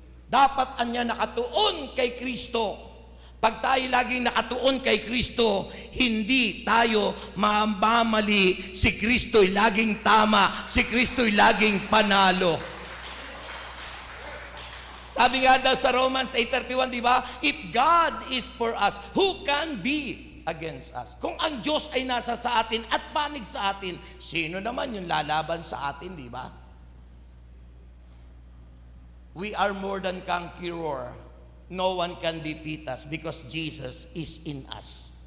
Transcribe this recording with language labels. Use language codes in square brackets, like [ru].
[tl] Dapat anya nakatuon kay Kristo. Pag tayo laging nakatuon kay Kristo, hindi tayo mamamali. Si Kristo'y laging tama. Si Kristo'y laging panalo. Sabi nga daw sa Romans 8:31, di ba? [en] If God is for us, who can be against us? [tl] Kung ang Diyos ay nasa sa atin at panig sa atin, sino naman yung lalaban sa atin, di ba? [en] We are more than conqueror. No one can defeat us because Jesus is in us.